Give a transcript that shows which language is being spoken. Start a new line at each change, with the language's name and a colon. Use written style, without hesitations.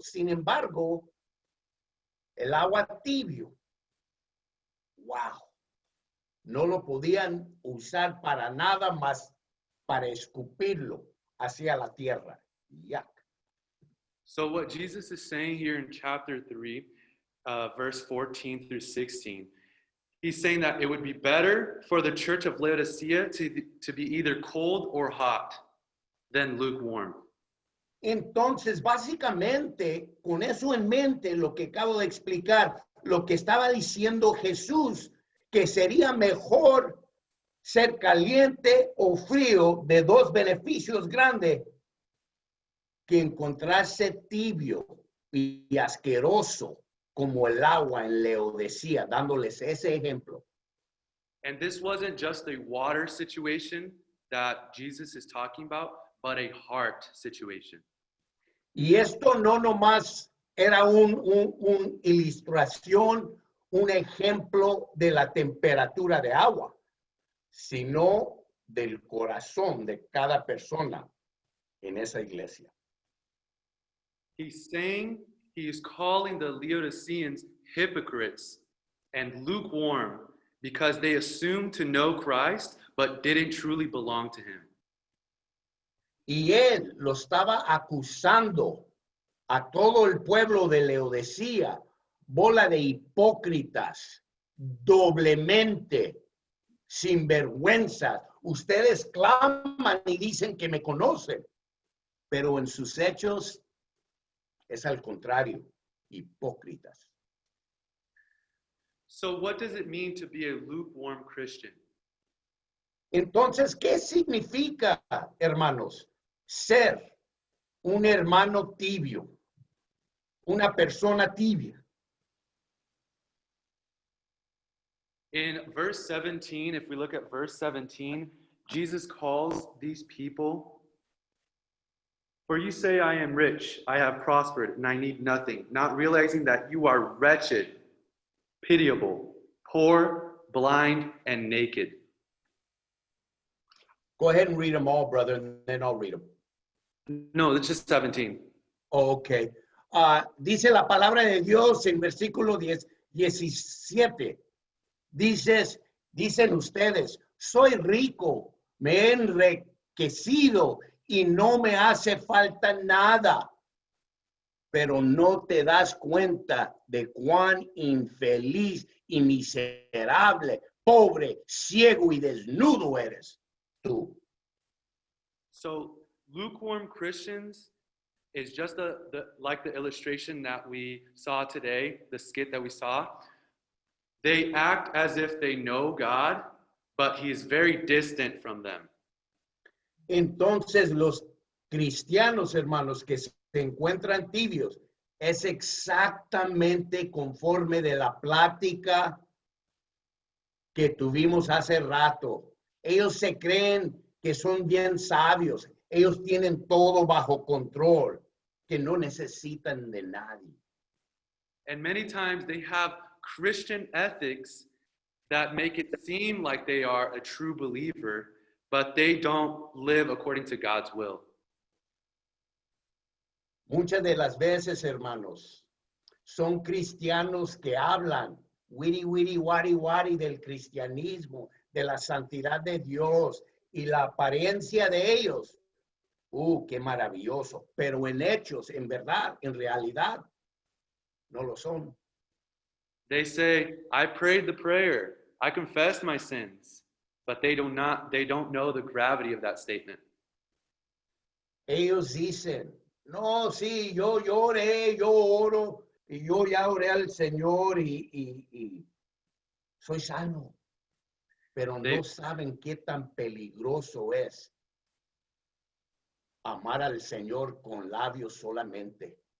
Spanish: Sin embargo, el agua tibio, wow, no lo podían usar para nada más para escupirlo hacia la tierra.
English: Yuck. So what Jesus is saying here in chapter 3, verse 14 through 16, he's saying that it would be better for the church of Laodicea to be either cold or hot than lukewarm.
Spanish: Entonces, básicamente, con eso en mente, lo que acabo de explicar, lo que estaba diciendo Jesús, que sería mejor ser caliente o frío, de dos beneficios grandes, que encontrarse tibio y asqueroso como el agua en Laodicea, dándoles ese ejemplo.
English: And this wasn't just a water situation that Jesus is talking about, but a heart situation.
Spanish: Y esto no nomás era una ilustración, un ejemplo de la temperatura de agua, sino del corazón de cada persona en esa iglesia.
English: He's saying, he is calling the Laodiceans hypocrites and lukewarm because they assumed to know Christ, but didn't truly belong to him.
Spanish: Y él lo estaba acusando a todo el pueblo de Laodicea, bola de hipócritas, doblemente, sinvergüenza. Ustedes claman y dicen que me conocen, pero en sus hechos es al contrario, hipócritas.
English: So what does it mean to be a lukewarm Christian?
Spanish: Entonces, ¿qué significa, hermanos, ser un hermano tibio, una persona tibia?
English: In verse 17, if we look at verse 17, Jesus calls these people For you say, I am rich, I have prospered, and I need nothing, not realizing that you are wretched, pitiable, poor, blind, and naked. Go ahead and read them all, brother, and then I'll read them. No, it's just 17. Ok.
Spanish: Dice la palabra de Dios en versículo 17. Dicen ustedes, soy rico, me he enriquecido y no me hace falta nada. Pero no te das cuenta de cuán infeliz y miserable, pobre, ciego y desnudo eres tú.
English: So lukewarm Christians is just like the illustration that we saw today, the skit that we saw. They act as if they know God, but he is very distant from them.
Spanish: Entonces los cristianos, hermanos, que se encuentran tibios, es exactamente conforme de la plática que tuvimos hace rato. Ellos se creen que son bien sabios. Ellos tienen todo bajo control, que no necesitan de nadie.
English: And many times they have Christian ethics that make it seem like they are a true believer, but they don't live according to God's will.
Spanish: Muchas de las veces, hermanos, son cristianos que hablan wiri, wari, wari del cristianismo, de la santidad de Dios y la apariencia de ellos. Qué maravilloso. Pero en hechos, en verdad, en realidad, no lo son.
English: They say, I prayed the prayer, I confessed my sins, but they don't know the gravity of that statement.
Spanish: Ellos dicen, no, sí, yo lloré, yo oro, y yo ya oré al Señor y soy sano. Pero no saben qué tan peligroso es amar al Señor con labios solamente.